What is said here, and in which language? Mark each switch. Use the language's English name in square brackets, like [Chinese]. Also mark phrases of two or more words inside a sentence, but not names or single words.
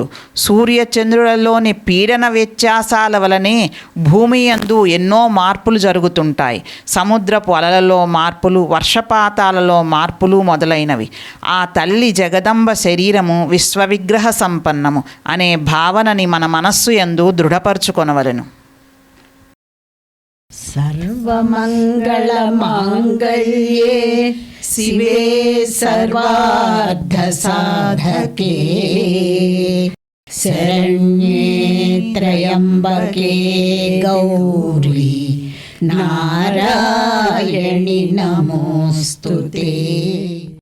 [Telugu] సూర్యచంద్రులలోని పీడన వ్యత్యాసాల వలనే భూమి యందు ఎన్నో మార్పులు జరుగుతుంటాయి। సముద్రపు అలలలో మార్పులు, వర్షపాతాలలో మార్పులు మొదలైనవి। ఆ తల్లి జగదంబ శరీరము విశ్వవిగ్రహ సంపన్నము అనే భావనని మన మనస్సు యందు దృఢపరచుకొనవలెను। [Sanskrit] सर्वमङ्गलमाङ्गल्ये शिवे सर्वार्थसाधके शरण्ये त्र्यम्बके गौरी नारायणि नमोऽस्तुते।